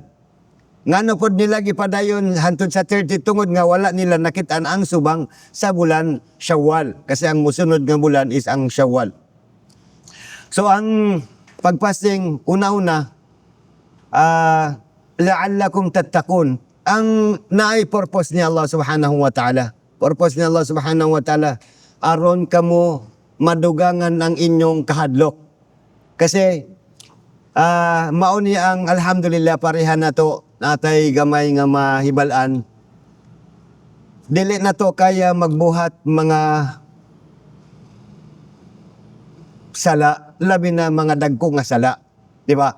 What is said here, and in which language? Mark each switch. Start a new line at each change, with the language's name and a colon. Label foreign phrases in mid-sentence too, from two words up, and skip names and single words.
Cebuano: Ngano pod nila gipadayon hantod sa 30 tungod nga wala nila nakitaan ang subang sa bulan Syawal. Kasi ang musunod nga bulan is ang Syawal. So ang pagfasting una-una,
Arabic: لعلكم تتقون.
Cebuano: Ang naay purpose ni Allah
Arabic: سبحانه وتعالى.
Cebuano: Purpose ni Allah
Arabic: سبحانه وتعالى,
Cebuano: aron kamo madugangan ang inyong kahadlok. Kasi mao ni ang alhamdulillah pareha na to natay gamay nga mahibalan. Dili na to kaya magbuhat mga sala, labi na mga dagko nga sala, di ba?